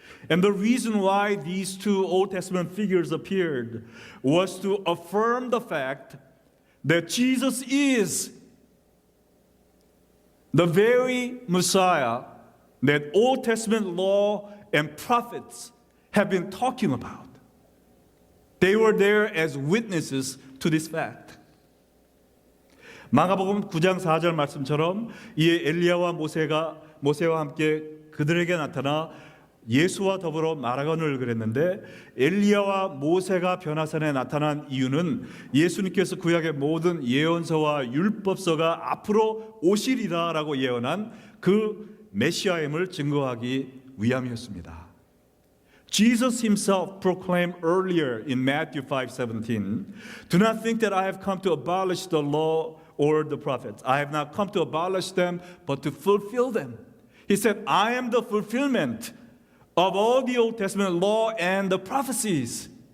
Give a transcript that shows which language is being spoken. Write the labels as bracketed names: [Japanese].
[English] And the reason why these two Old Testament figures appeared was to affirm the fact that Jesus is the very Messiah that Old Testament law and prophets have been talking about. They were there as witnesses to this fact. [Korean] 마가복음 9장 4절 말씀처럼 이에 엘리야와 모세와 함께 그들에게 나타나 예수와 더불어 말하거늘 그랬는데 엘리야와 모세가 변화산에 나타난 이유는 예수님께서 구약의 모든 예언서와 율법서가 앞으로 오시리라라고 예언한 그 메시아임을 증거하기 위함이었습니다. [English] Jesus himself proclaimed earlier in Matthew 5:17, "Do not think that I have come to abolish the law or the prophets. I have not come to abolish them, but to fulfill them." He said, "I am the fulfillment of all the Old Testament law and the prophecies."